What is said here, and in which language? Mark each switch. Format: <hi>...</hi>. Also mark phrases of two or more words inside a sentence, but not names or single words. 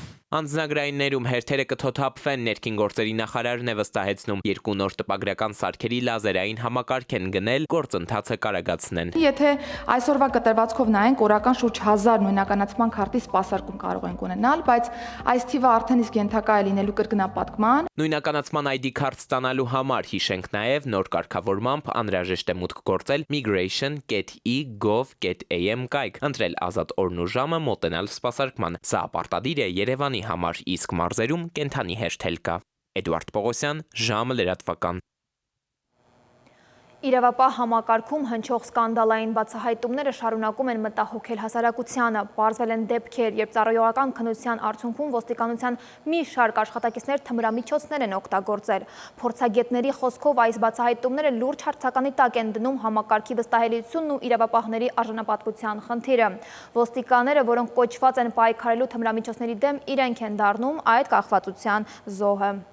<hy>Անձնագրայիններում հերթերը կթոթափվեն, ներքին գործերի նախարարն է վստահեցնում, 2 նոր տպագրական սարքերի լազերային համակարգ են գնել, գործընթացը կարագացնեն։ Եթե այսօրվա կտրվածքով նայենք, օրական շուրջ 1000 նույնականացման քարտի սպասարկում կարող ենք ունենալ, բայց այս թիվը արդեն իսկ ենթակա է լինելու կրկնապատկման։ Նույնականացման ID քարտ ստանալու համար հիշենք նաև նոր կարգավորմամբ անհրաժեշտ է մուտք գործել migration.e.gov.am կայք, ընտրել ազատ օրն ու ժամը, մոտենալ սպասարկման։ Սա պարտադիր է Երևանի համար, իսկ մարզերում կենթանի հերթել կա։ Էդուարդ Պողոսյան, ժամը լրատվական։ Իրավապահ համակարգում հնչող սկանդալային բացահայտումները շարունակում են մտահոգել հասարակությանը։ Պարզվել են դեպքեր, երբ ծառայողական քննության արդյունքում ոստիկանության մի շարք աշխատակիցներ թմրամիջոցներ են օգտագործել։ Փորձագետների խոսքով այս բացահայտումները լուրջ հարցականի տակ են դնում համակարգի վստահելիությունն ու իրավապահների արժանապատվության խնդիրը։ Ոստիկանները, որոնք կոչված են պայքարելու թմրամիջոցների դեմ, իրենք են դառնում այդ կախվածության զոհը։</hy>